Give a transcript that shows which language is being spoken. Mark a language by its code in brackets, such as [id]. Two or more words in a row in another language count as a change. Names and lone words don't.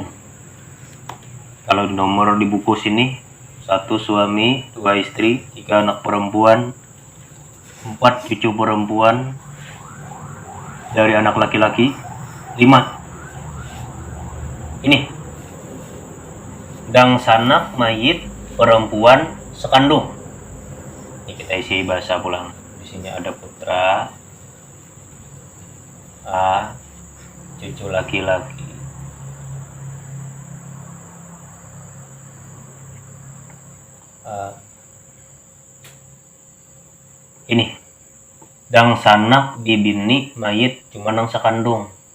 [id] Kalau nomor di buku sini 1 suami, 2 istri, 3 anak perempuan, 4 cucu perempuan dari anak laki-laki, 5. [bjn] Ini dang sanak mayit perempuan sekandung. [id] Ini kita isi bahasa pulang. Di sini ada putra A, [bjn] cucu laki-laki ini dang sanak bibini mayit cuma nang sekandung.